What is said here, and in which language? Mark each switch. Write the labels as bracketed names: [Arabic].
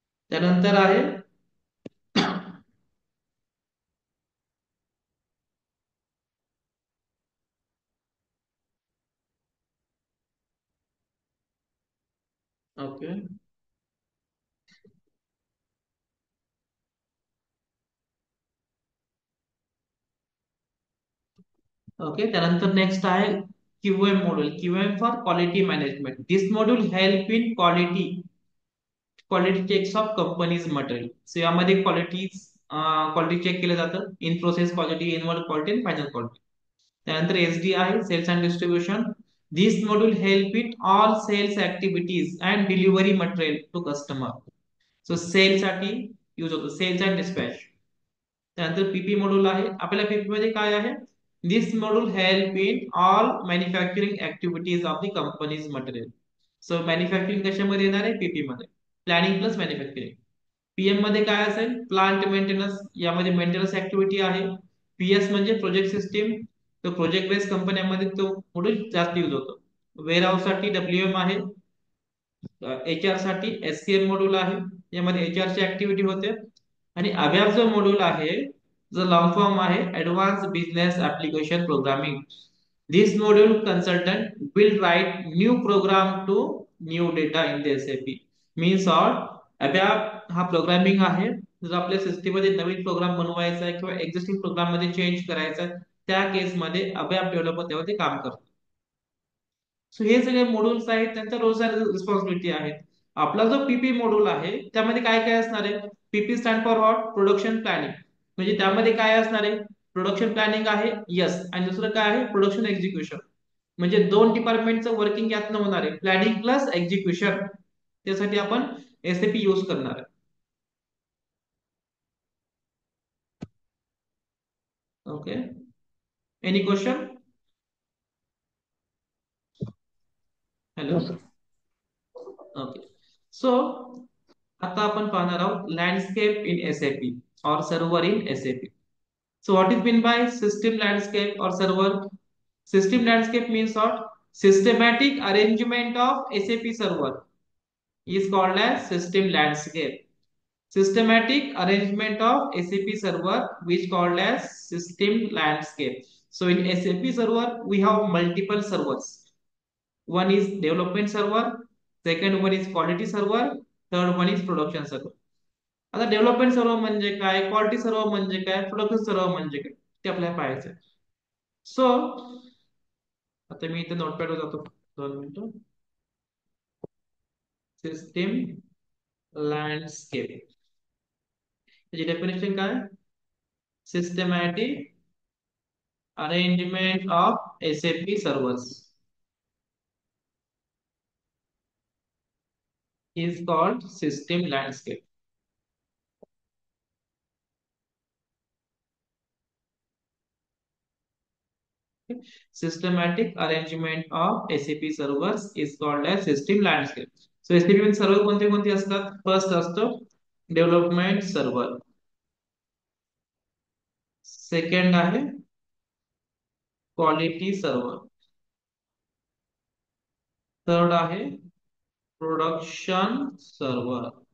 [Marathi] त्यानंतर आहे okay. Okay, त्यानंतर नेक्स्ट आहे QM module. [English] QM for quality management. This module help in quality checks of companies material. [Marathi] So यामध्ये quality check केलं जातं, in process quality, inward quality आणि final quality. त्यानंतर SD आहे, [English] Sales and distribution. This module help it all sales activities and delivery material to customer. [Marathi] So sale साठी use होतो, cells and dispatch. त्यानंतर पीपी module आहे. आपल्याला पीपी मध्ये काय आहे? [English] This module help in all manufacturing activities of the companies material. [Marathi] So manufacturing कशामध्ये येणार आहे? पीपी मध्ये. Planning plus manufacturing. पीएम मध्ये काय असेल? Plant maintenance. यामध्ये मेंटेनन्स ऍक्टिव्हिटी आहे. पीएस म्हणजे प्रोजेक्ट सिस्टीम. तो प्रोजेक्ट बेस्ड कंपन्यांमध्ये तो मॉड्यूल जास्त यूज होतो. वेअर हाऊस साठी डब्ल्यूएम आहे. एचआर साठी एससीएम मॉड्यूल आहे. यामध्ये एचआर ची ऍक्टिव्हिटी होते. आणि अभ्यास जो मॉड्यूल आहे, जो लॉंग फॉर्म आहे, advance business application programming. [English] This module consultant will write new program to new data in the SAP. [Marathi] Means all अभ्याप हा प्रोग्रामिंग आहे. जर आपल्या सिस्टीममध्ये नवीन प्रोग्राम बनवायचा आहे किंवा एक्झिस्टिंग प्रोग्राम मध्ये चेंज करायचा आहे, त्या केसमध्ये अभ्याप डेव्हलपर तेव्हा ते काम करतो. सो हे सगळे मॉड्यूल्स आहेत, त्यांच्या रोल्स अँड रिस्पॉन्सिबिलिटी आहेत. आपला जो पीपी मॉड्यूल आहे त्यामध्ये काय काय असणार आहे? [English] PP stand for what? Production planning. [Marathi] म्हणजे त्यामध्ये काय असणार आहे? प्रोडक्शन प्लॅनिंग आहे, यस. आणि दुसरं काय आहे? Production execution. म्हणजे दोन डिपार्टमेंटचं वर्किंग यातनं होणार आहे, प्लॅनिंग प्लस एक्झिक्युशन. त्यासाठी आपण एसएपी यूज करणार आहे. [English] Okay. Any question? Hello. [Marathi] हो सर. ओके. सो आता आपण पाहणार आहोत [English] Landscape in SAP और server in SAP. So what is meant by system landscape or server? System landscape means what? Systematic arrangement of SAP server is called as system landscape. Systematic arrangement of SAP server which called as system landscape. So in SAP server we have multiple servers. One is development server, second one is quality server, third one is production server. [Marathi] आता development server म्हणजे काय, quality server म्हणजे काय, production server म्हणजे काय, ते आपल्याला पाहायचं आहे. सो आता मी इथे नोटपॅडवर जातो. 2 मिनिटं. सिस्टीम लँडस्केप त्याची डेफिनेशन काय? [English] Systematic arrangement of SAP servers is called system landscape. Systematic arrangement of SAP servers is called as system landscape. [Marathi] So SAP मध्ये सर्व कोणते कोणते असतात? फर्स्ट असतो डेव्हलपमेंट सर्व्हर, सेकंड आहे क्वालिटी सर्व्हर, थर्ड आहे प्रोडक्शन सर्व्हर.